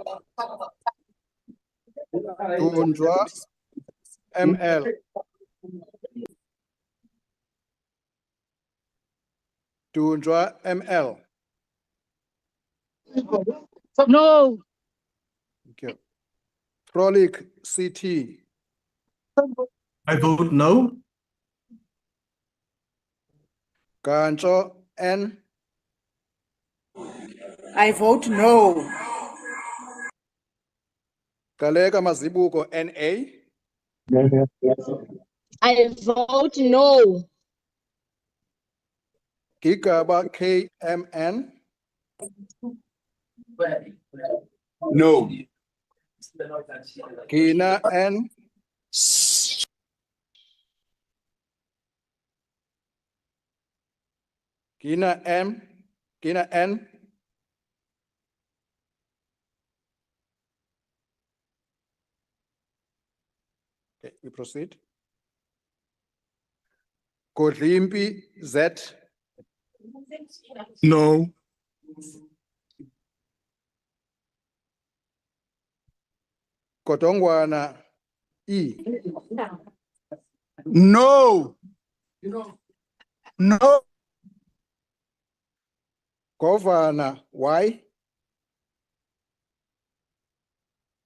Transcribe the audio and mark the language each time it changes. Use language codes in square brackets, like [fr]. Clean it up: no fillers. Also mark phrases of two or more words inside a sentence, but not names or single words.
[en] Tundra ML. Tundra ML. No. Thank you. Frolic CT. I vote no. Gancho N. I vote no. Galega Mazibuko NA. I vote no. Gigaba KMN. No. Kina N. Kina M. Kina N. Okay, we proceed. Kodlimpi Z. No. Kodongwana E. No. No. Governor Y.